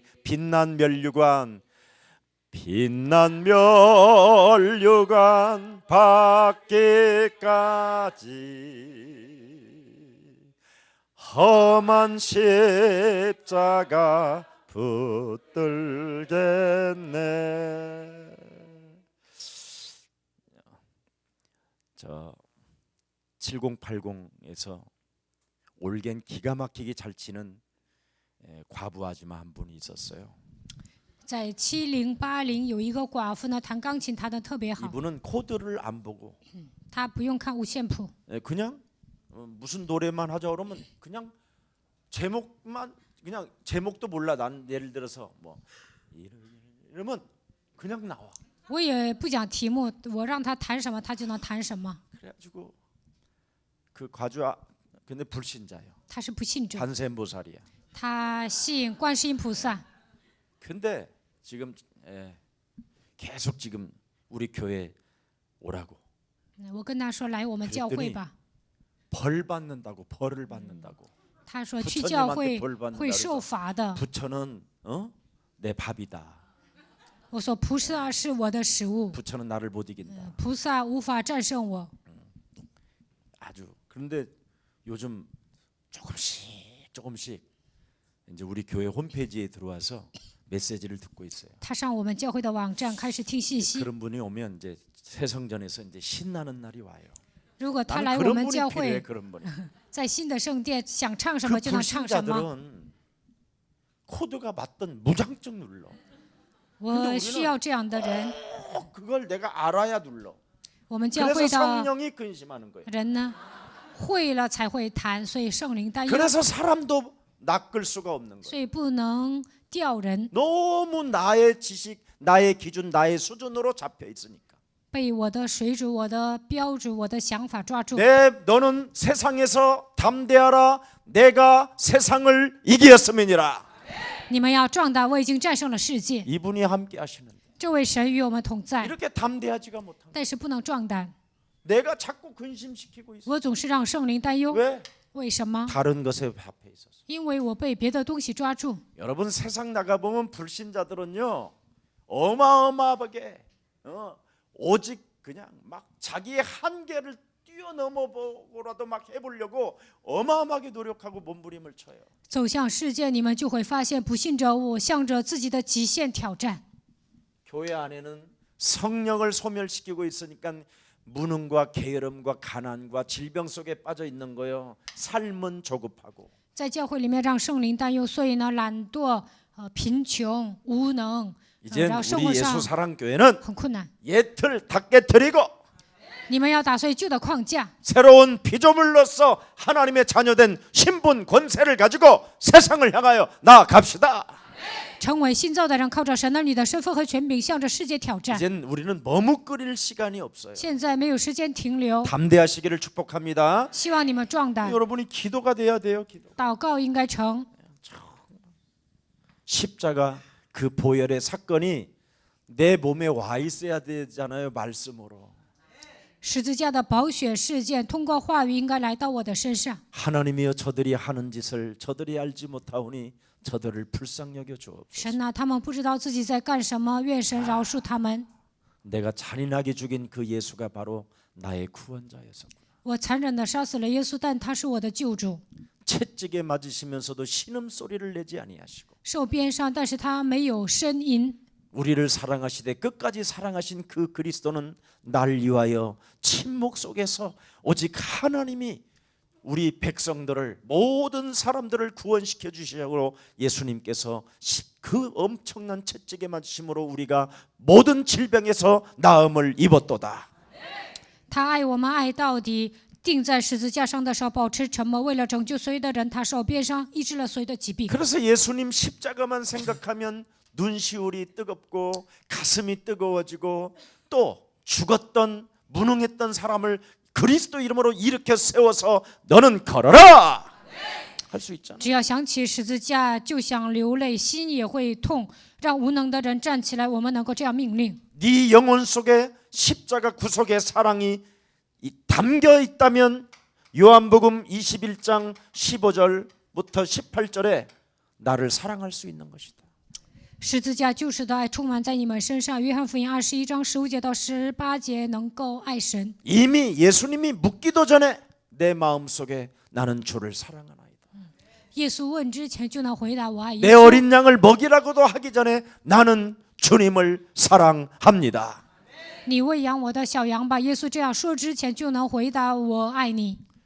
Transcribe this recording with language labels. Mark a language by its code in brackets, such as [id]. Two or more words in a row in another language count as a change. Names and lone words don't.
[ko] 빛난 면류관 받기까지 험한 십자가 붙들겠네. 저 7080에서 올겐 기가 막히게 잘 치는 과부 아줌마 한 분이 있었어요. [zh] 在7080有一个寡妇呢，弹钢琴弹得特别好， [ko] 이분은 코드를 안 보고 [zh] 她不用看五线谱， [ko] 그냥 무슨 노래만 하자 그러면 그냥 제목만 그냥 제목도 몰라. 난 예를 들어서 뭐 이러면 그냥 나와. [zh] 我也不讲题目，我让她弹什么，她就能弹什么。 [ko] 그래가지고 그 근데 불신자예요. [zh] 她是不信者， [ko] 관세음보살이야. [zh] 她信观世音菩萨。 [ko] 근데 지금 계속 지금 우리 교회 오라고. [zh] 我跟她说来我们教会吧， [ko] 벌 받는다고 벌을 받는다고. [zh] 她说去教会 [ko] 부처님한테 벌 받는다 [zh] 会受 [ko] 그래서 [zh] 罚的。 [ko] 부처는 내 밥이다. [zh] 我说菩萨是我的食物， [ko] 부처는 나를 못 이긴다. [zh] 菩萨无法战胜我。 [ko] 아주. 그런데 요즘 조금씩 이제 우리 교회 홈페이지에 들어와서 메시지를 듣고 있어요. [zh] 她上我们教会的网站开始听信息。 [ko] 그런 분이 오면 이제 새성전에서 이제 신나는 날이 와요. [zh] 如果她 [ko] 나는 [zh] 来我 [ko] 그런 [zh] 们 [ko] 분이 [zh] 教 [ko] 필요해. [zh] 会， [ko] 그런 분이. [zh] 在新的圣殿想唱什 [ko] 그 [zh] 么就能唱什么。 [ko] 불신자들은 코드가 맞던 무장증 눌러. [zh] 我需要这样的人。 [ko] 그걸 내가 알아야 눌러. [zh] 我们教 [ko] 그래서 [zh] 会的 [ko] 성령이 근심하는 거예요. [zh] 人呢，会了才会谈，所以圣灵担忧， [ko] 그래서 사람도 낚을 수가 없는 거예요. [zh] 所以不能调人， [ko] 너무 나의 지식, 나의 기준, 나의 수준으로 잡혀 있으니까. [zh] 被我的水准、我的标准、我的想法抓住。 [ko] 너는 세상에서 담대하라. 내가 세상을 이기었음이니라. [zh] 你们要壮胆，我已经战胜了世界。 [ko] 이분이 함께 하시는데 [zh] 这位神与我们同在， [ko] 이렇게 담대하지가 못한. [zh] 但是不能壮胆。 [ko] 내가 자꾸 근심시키고 있어. [zh] 我总是让圣灵担忧， [ko] 왜? [zh] 为什么？ [ko] 다른 것에 합해 있어서. [zh] 因为我被别的东西抓住。 [ko] 여러분 세상 나가 보면 불신자들은요 어마어마하게 오직 그냥 막 자기의 한계를 뛰어넘어 보고라도 막 해보려고 어마어마하게 노력하고 몸부림을 쳐요. [zh] 走向世界，你们就会发现，不信者我向着自己的极限挑战。 [ko] 교회 안에는 성령을 소멸시키고 있으니까 무능과 게으름과 가난과 질병 속에 빠져 있는 거예요. 삶은 조급하고. [zh] 在教会里面让圣灵担忧，所以呢，懒惰、贫穷、无能， [ko] 이제 [zh] 然后生 [ko] 우리 [zh] 活上 [ko] 예수 사랑교회는 [zh] 很困难。 [ko] 옛틀 다 깨뜨리고 [zh] 你们要打碎旧的框架， [ko] 새로운 피조물로서 하나님의 자녀된 신분 권세를 가지고 세상을 향하여 나아갑시다. [zh] 成为新造的人，靠着神儿女的身份和权柄，向着世界挑战。 [ko] 이젠 우리는 머뭇거릴 시간이 없어요. [zh] 现在没有时间停留， [ko] 담대하시기를 축복합니다. [zh] 希望你们壮胆， [ko] 여러분이 기도가 돼야 돼요. 기도. [zh] 祷告应该成。 [ko] 십자가 그 보혈의 사건이 내 몸에 와 있어야 되잖아요. 말씀으로. [zh] 十字架的宝血事件，通过话语应该来到我的身上。 [ko] 하나님이여 저들이 하는 짓을 저들이 알지 못하오니 저들을 불쌍히 여겨 주옵소서. [zh] 神啊，他们不知道自己在干什么，愿神饶恕他们。 [ko] 내가 잔인하게 죽인 그 예수가 바로 나의 구원자였었구나. [zh] 我残忍地杀死了耶稣，但他是我的救主。 [ko] 채찍에 맞으시면서도 신음 소리를 내지 아니하시고 [zh] 受鞭伤，但是他没有呻吟。 [ko] 우리를 사랑하시되 끝까지 사랑하신 그 그리스도는 날 위하여 침묵 속에서 오직 하나님이 우리 백성들을 모든 사람들을 구원시켜 주시려고 예수님께서 그 엄청난 채찍에 맞으심으로 우리가 모든 질병에서 나음을 입었도다. [zh] 他爱我们爱到底，钉在十字架上的时候保持沉默，为了拯救所有的人，他受鞭伤，医治了所有的疾病。 [ko] 그래서 예수님 십자가만 생각하면 눈시울이 뜨겁고 가슴이 뜨거워지고 또 죽었던 무능했던 사람을 그리스도 이름으로 일으켜 세워서 너는 걸어라 할 수 있잖아. [zh] 只要想起十字架，就想流泪，心也会痛。让无能的人站起来，我们能够这样命令。 [ko] 네 영혼 속에 십자가 구속의 사랑이 담겨 있다면 요한복음 21장 15절부터 18절에 나를 사랑할 수 있는 것이다. [zh] 十字架救赎的爱充满在你们身上。约翰福音21章15节到18节，能够爱神。 [ko] 이미 예수님이 묻기도 전에 내 마음속에 나는 주를 사랑하나이다. [zh] 耶稣问之前就能回答我爱耶 [ko] 내 [zh] 稣。 [ko] 어린 양을 먹이라고도 하기 전에 나는 주님을 사랑합니다. [zh] 你喂养我的小羊吧。耶稣这样说之前就能回答我爱你。